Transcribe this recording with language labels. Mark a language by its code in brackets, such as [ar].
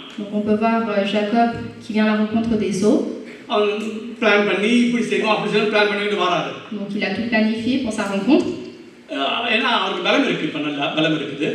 [fr] Donc on peut voir Jacob qui vient à la rencontre d'Ésaü. [ta] அவன் plan பண்ணி இப்படி செய்வோம் அப்படி செய்வோம் பிளான் பண்ணிட்டு வராரு. [fr] Donc il a tout planifié pour sa rencontre. [ta] ஏன்னா அவருக்கு பலம் இருக்கு, இப்ப நல்ல பலம் இருக்குது.